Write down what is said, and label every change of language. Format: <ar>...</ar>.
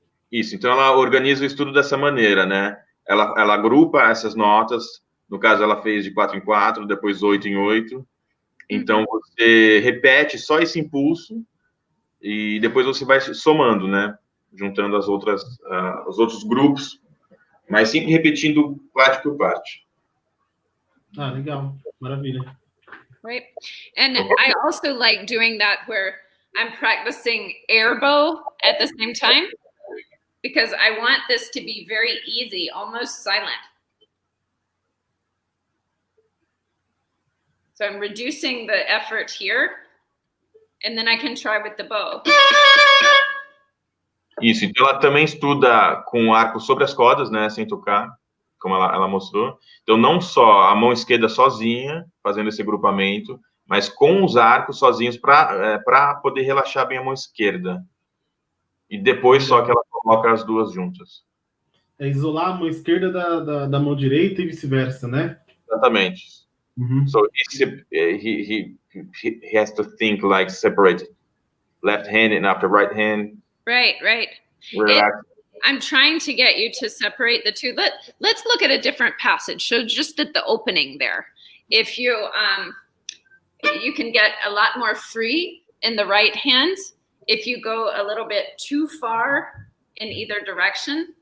<pt>isso, então ela organiza o estudo dessa maneira, né? Ela agrupa essas notas, no caso ela fez de 4 em 4, depois 8 em 8. Então você repete só esse impulso e depois você vai somando, né? Juntando os outros grupos, mas sempre repetindo parte por parte. Ah, legal. Maravilha.</pt> <en>Right. And I also like doing that where I'm practicing air bow at the same time, because I want this to be very easy, almost silent. So I'm reducing the effort here, and then I can try with the bow.</en> <pt>Isso, então ela também estuda com o arco sobre as cordas, né, sem tocar, como ela mostrou. Então, não só a mão esquerda sozinha, fazendo esse agrupamento, mas com os arcos sozinhos para poder relaxar bem a mão esquerda. E depois só que ela coloca as duas juntas. É isolar a mão esquerda da mão direita e vice-versa, né? Exatamente.</pt> <en>So he has to think like separate left hand and after right hand. Right. I'm trying to get you to separate the two. Let's look at a different passage. So just at the opening there, if you you can get a lot more free in the right hand if you go a little bit too far in either direction.</en>